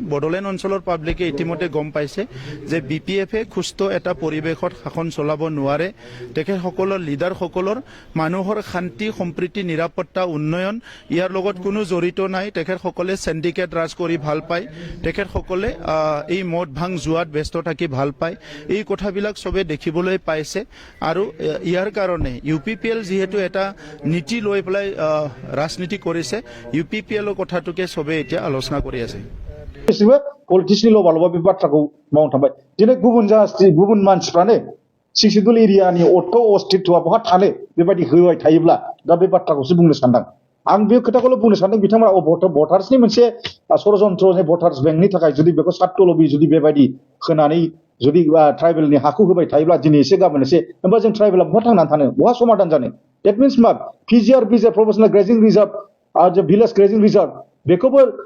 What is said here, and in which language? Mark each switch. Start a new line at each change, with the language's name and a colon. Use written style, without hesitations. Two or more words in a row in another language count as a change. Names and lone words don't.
Assamese: বড়োলেণ্ড অঞ্চলৰ পাব্লিকে ইতিমধ্যে গম পাইছে যে BPF-এ সুস্থ এটা পৰিৱেশত শাসন চলাব নোৱাৰে তেখেতসকলৰ লিডাৰসকলৰ মানুহৰ শান্তি সম্প্ৰীতি নিৰাপত্তা উন্নয়ন ইয়াৰ লগত কোনো জড়িত নাই তেখেতসকলে সিন্ডিকেট ৰাজ কৰি ভাল পায় তেখেতসকলে এই মদ ভাং জুৱাত ব্যস্ত থাকি ভাল পায় এই কথাবিলাক সবে দেখিবলৈ পাইছে আৰু ইয়াৰ কাৰণে UPPL যেহেতু এটা নীতি লৈ পেলাই ৰাজনীতি কৰিছে UPPL-ৰ কথাটোকে সবে এতিয়া আলোচনা কৰি আছে
Bodo: पलिटिक्सनि लबाल'बा बे बाथ्राखौ मावनो थांबाय दिनै गुबुन मानसिफ्रानो
English: scheduled area
Bodo: अथ' अस्तित्वआ बहा थानो बेबायदि होबाय थायोब्ला दा बे बाथ्राखौसो बुंनो सानदों आं बे खोथाखौल' बुंनो सानदों बिथांमोना भटार्सनि मोनसे षड़यन्त्र
English: voters bank
Bodo: थाखाय जुदि बेखौ सार्थ लबि जुदि बेबायदि होनानै जुदि ट्राइबेलनि हाखौ होबाय थायोब्ला दिनै एसे गाबोन एसे होमबा जों ट्राइबेला बहा थांनानै थानो बहा समाधान जानो
English: that means
Bodo: मा PGRB
English: professional grazing reserve
Bodo: आरो
English: village grazing reserve
Bodo: बेखौबो